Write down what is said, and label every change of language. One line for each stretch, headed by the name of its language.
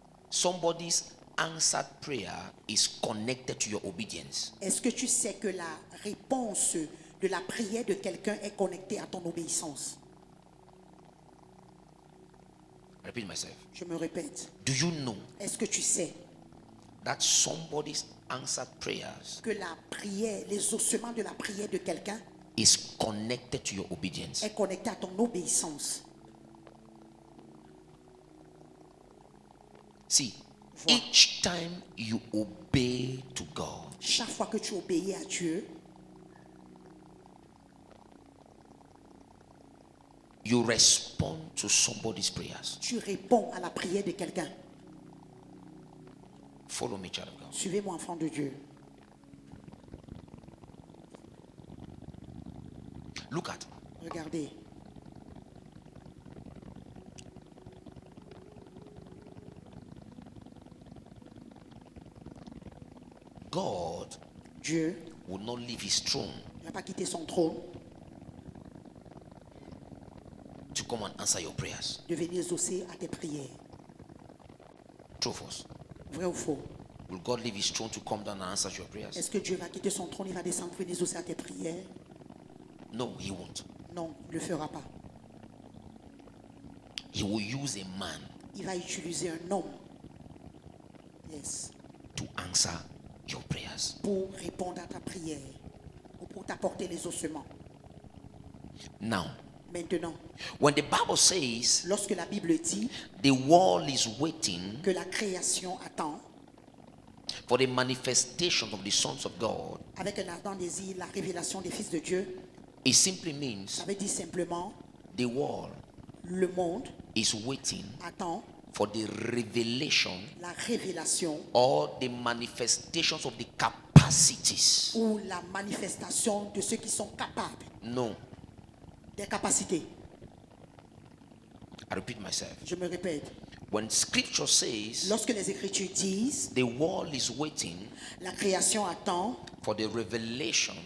English: somebody's answered prayer is connected to your obedience?
French: Est-ce que tu sais que la réponse de la prière de quelqu'un est connectée à ton obéissance?
English: I repeat myself.
French: Je me répète.
English: Do you know
French: Est-ce que tu sais
English: that somebody's answered prayers
French: que la prière, les ossements de la prière de quelqu'un
English: is connected to your obedience?
French: est connecté à ton obéissance?
English: See,
French: Vois.
English: each time you obey to God,
French: Chaque fois que tu obéis à Dieu,
English: you respond to somebody's prayers.
French: tu réponds à la prière de quelqu'un.
English: Follow me, child of God.
French: Suivez-moi, enfant de Dieu.
English: Look at
French: Regardez.
English: God
French: Dieu
English: will not leave his throne
French: n'a pas quitté son trône
English: to come and answer your prayers.
French: de venir exaucer à tes prières.
English: True or false?
French: Vrai ou faux?
English: Will God leave his throne to come down and answer your prayers?
French: Est-ce que Dieu va quitter son trône, il va descendre pour venir exaucer à tes prières?
English: No, he won't.
French: Non, il ne le fera pas.
English: He will use a man
French: Il va utiliser un homme. Yes.
English: to answer your prayers.
French: Pour répondre à ta prière. Ou pour t'apporter les ossements.
English: Now,
French: Maintenant,
English: when the Bible says
French: lorsque la Bible dit
English: the world is waiting
French: que la création attend,
English: for the manifestation of the sons of God,
French: avec un ardent désir, la révélation des fils de Dieu,
English: it simply means
French: ça veut dire simplement,
English: the world
French: le monde
English: is waiting
French: attend
English: for the revelation
French: la révélation
English: or the manifestations of the capacities.
French: ou la manifestation de ceux qui sont capables,
English: No,
French: des capacités.
English: I repeat myself.
French: Je me répète,
English: When scripture says
French: lorsque les Écritures disent
English: the world is waiting
French: la création attend
English: for the revelation